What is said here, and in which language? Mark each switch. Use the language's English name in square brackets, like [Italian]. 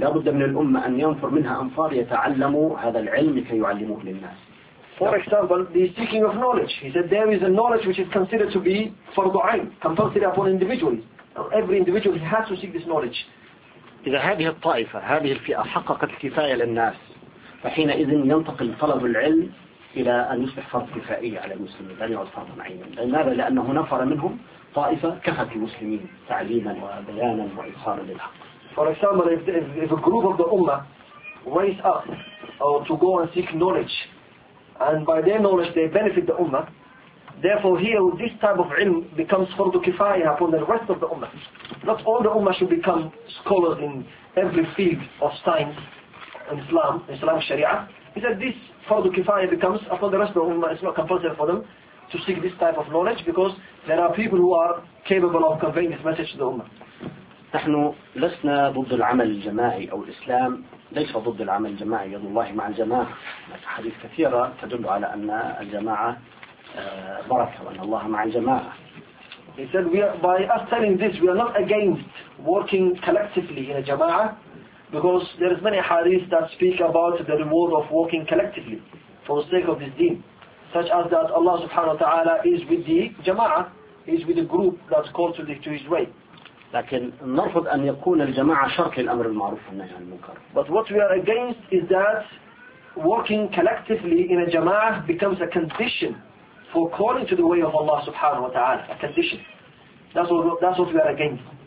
[Arabic] لا بد من الأمة أن ينفر منها أنفار يتعلموا هذا العلم كي يعلموه للناس. [English] For example, the seeking of knowledge. He said there is a knowledge which is considered to be فرض عين, compulsory upon individuals. Every individual has to seek this knowledge. [Arabic] إذا هذه الطائفة هذه الفئة حققت الكفاية للناس فحينئذ ينتقل طلب العلم إلى أن يصبح فرض كفائي على المسلمين لأن يعد فرضا عينا. لماذا؟ لأنه نفر منهم طائفة كفت المسلمين تعليما وبيانا وإظهارا للحق. [English] For example, if a group of the ummah raise up or to go and seek knowledge and by their knowledge they benefit the ummah, therefore, here this type of ilm becomes fardu kifayah upon the rest of the ummah. Not all the ummah should become scholars in every field of science and Islam, Islamic Sharia. He said this fardu kifayah becomes upon the rest of the ummah. It's not compulsory for them to seek this type of knowledge because there are people who are capable of conveying this message to the ummah. [Arabic] نحن لسنا ضد العمل الجماعي أو الإسلام ليس ضد العمل الجماعي. يد الله مع الجماعة. حديث كثيرة تدل على أن الجماعة بركة وأن الله مع الجماعة. [English] He said, we are, by us telling this, we are not against working collectively in a jama'ah, because there is many hadith that speak about the reward of working collectively for the sake of this deen, such as that Allah subhanahu wa ta'ala is with the jama'ah, is with the group that's called to his way. [Arabic] لكن نرفض أن يكون الجماعة شرط للأمر المعروف والنهي عن المنكر. [English] But what we are against is that working collectively in a jama'ah becomes a condition for calling to the way of Allah subhanahu wa ta'ala, a condition. That's what we are against.